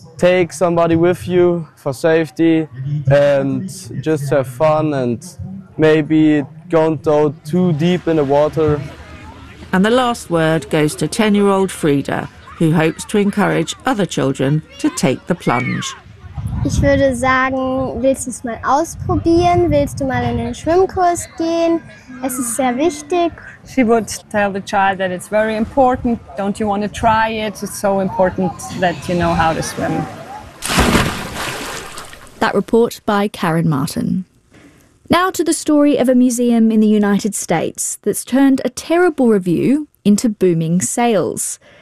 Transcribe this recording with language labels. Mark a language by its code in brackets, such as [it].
[en] Take somebody with you for safety and just have fun, and maybe don't go too deep in the water. And the last word goes to 10-year-old Frieda, who hopes to encourage other children to take the plunge. [de] Ich würde sagen, willst du es mal ausprobieren? Willst du mal in den Schwimmkurs gehen? Es ist sehr wichtig. [en] She would tell the child that it's very important. Don't you want to try it? It's so important that you know how to swim. That report by Karen Martin. Now to the story of a museum in the United States that's turned a terrible review into booming sales.